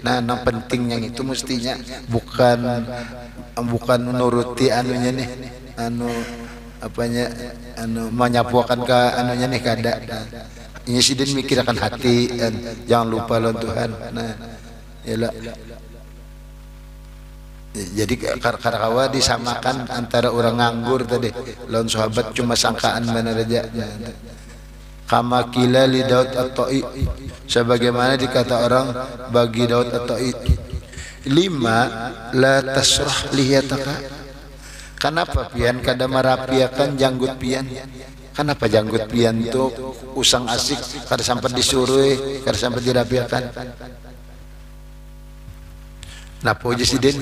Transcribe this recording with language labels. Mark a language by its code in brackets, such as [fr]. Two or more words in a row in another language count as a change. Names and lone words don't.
[bjn] Nah, yang pentingnya itu mestinya bukan menuruti anunya nih, anu apanya, anu menyapuakan ke anunya nih, kada. Ini sidin mikirkan hati, jangan lupa lawan Tuhan. Nah, yalah. Jadi karakawa disamakan antara orang nganggur tadi lawan sahabat cuma sangkaan benar aja. [ar] كما قيل لداود الطائي, [bjn] sebagaimana dikata orang bagi Daud at-Ta'i, [ar] لم لا تسرح لحيتك, [bjn] kenapa pian kada merapiakan janggut pian? Kenapa janggut pian itu usang asik, kada sampai disuruh, kada sampai dirapiakan? Napa aja sidin?